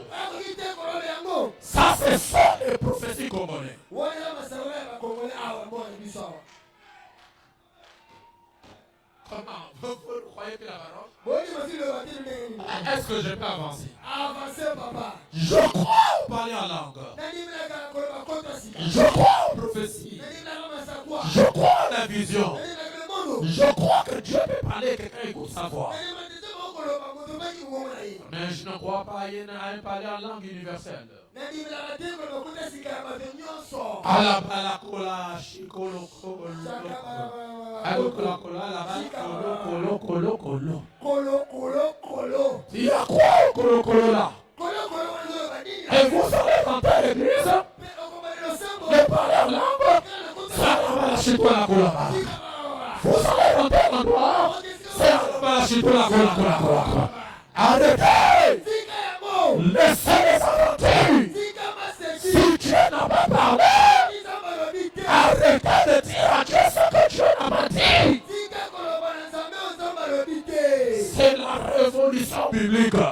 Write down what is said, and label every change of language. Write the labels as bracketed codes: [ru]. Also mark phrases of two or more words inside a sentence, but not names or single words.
[fr] Ça, c'est ça les prophéties congolais. Comment? Vous croyez que la parole? [ln] Boni masi le baptême ne. [fr] Est-ce que je peux avancer? Avancez papa. Je crois au parler en langue. [ln] Nani mina ka koloba kota si. [fr] Je crois aux prophéties. [ln] Nani mina kama sakwa. [fr] Je crois à la vision. [ln] Nani mina kama mondo. [fr] Je crois que Dieu peut parler et quelqu'un écoute sa voix. [ln] Nani mina tete mo koloba moto baki mo na yi. [fr] Mais je ne crois pas à un parler en langue universelle. [ln] Nani mina ka te koloba kota si ka ba de nyonso. Alabalakola, shikolo, kolo, alokolakola, alabala, kolo. Kolo. [fr] Il y a quoi au kolo là? Et vous allez rentrer à l'église et parler en langue. Ça alabala, shikola, kola. Vous allez rentrer à l'endroit. C'est alabala, shikola, kola. Arrêtez! Laissez les aventures! Si Dieu n'a pas parlé, arrêtez de dire à Dieu ce que Dieu n'a pas dit. C'est la révolution biblique.